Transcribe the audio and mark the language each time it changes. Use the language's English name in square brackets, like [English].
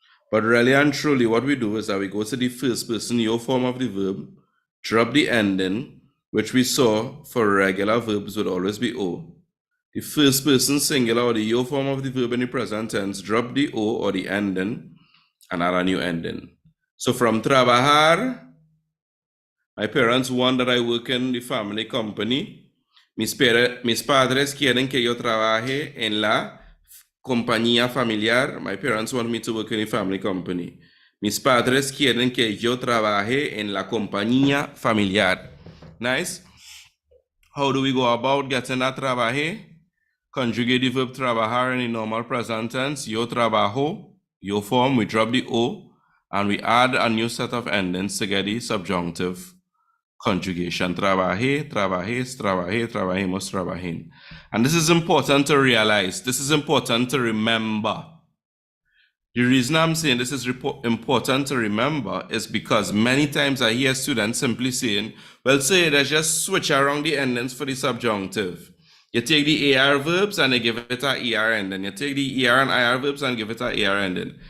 [English] But really and truly, what we do is that we go to the first person yo form of the verb, drop the ending, which we saw for regular verbs would always be O. The first person singular or the yo form of the verb in the present tense, drop the O or the ending, and add a new ending. So from trabajar, my parents want that I work in the family company. [Spanish] Mis padres quieren que yo trabaje en la compañía familiar. [English] My parents want me to work in the family company. [Spanish] Mis padres quieren que yo trabaje en la compañía familiar. [English] Nice. How do we go about getting that trabaje? Conjugate the verb trabajar in the normal present tense. [Spanish] Yo trabajo. [English] yo form, we drop the O, and we add a new set of endings to get the subjunctive conjugation. [Spanish] Trabajé, trabajés, trabajé, trabajemos, trabajen. [English] And this is important to realize. This is important to remember. The reason I'm saying this is important to remember is because many times I hear students simply saying, well, say they just switch around the endings for the subjunctive. You take the AR verbs and you give it an ER ending. You take the ER and IR verbs and give it an AR ending.